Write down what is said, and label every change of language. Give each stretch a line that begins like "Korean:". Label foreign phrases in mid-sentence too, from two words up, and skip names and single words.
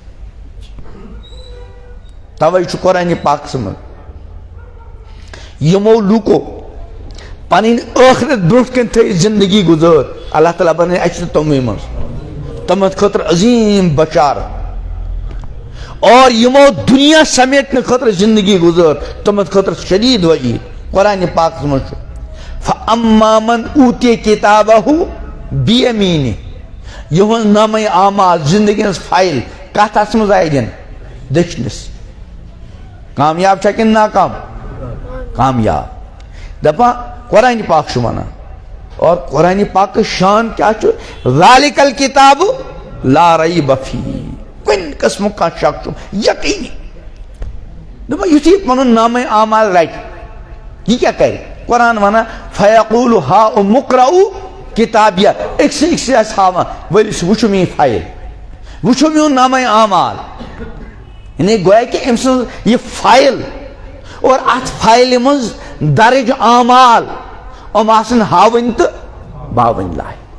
Kashmiri: توے چھُ قرآنِ پاکس منٛز یِمو لوٗکو پنٕنۍ ٲخرت برونٛٹھ کَنہِ تھٲیِتھ زندگی گُزٲر اللہ تعالیٰ بنٲے اَسہِ تہِ تِموٕے منٛز تِمن خٲطرٕ عظیٖم بشارت اور یِمو دُنیا سمیٹنہٕ خٲطرٕ زندگی گُزٲر تِمن خٲطرٕ شدیٖد وعیٖد قرآنِ پاکس منٛز چھُ
Arabic: فَأَمَّا مَنْ أُوتِیَ کِتابَهُ بِیَمیٖنِهِ
Kashmiri: یِہُنٛد نامے اعمال زندگی ہٕنٛز فایل کتھ اتھس منٛز آیہِ دِنہٕ دٔچھنِس کامیاب چھا کِنہٕ ناکام کامیاب دپان قرآنِ پاک چھُ ونان اور قرآنِ پاک شان کیا چھُ
Arabic: ذالِکَ الکِتاب لا ریب فیہ
Kashmiri: کُنہِ قٕسمُک کانٛہہ شک چھُ یقیٖنی دپان یُتھُے پنُن نامے اعمال رٹہِ یہ کیا کرِ قرآن ونان
Arabic: فیقول ہاؤم اقرؤ کتابیہ
Kashmiri: أکسٕے آسہِ ہاوان ؤلِو سا وٕچھِو میٛٲنۍ فایل وٕچھِو میون نامے اعمال یعنی گویا کہ أمۍ سٕنٛز یہِ فایل اور اتھ فایلہِ منٛز درج اعمال یِم آسن ہاوٕنۍ تہٕ باوٕنۍ لایق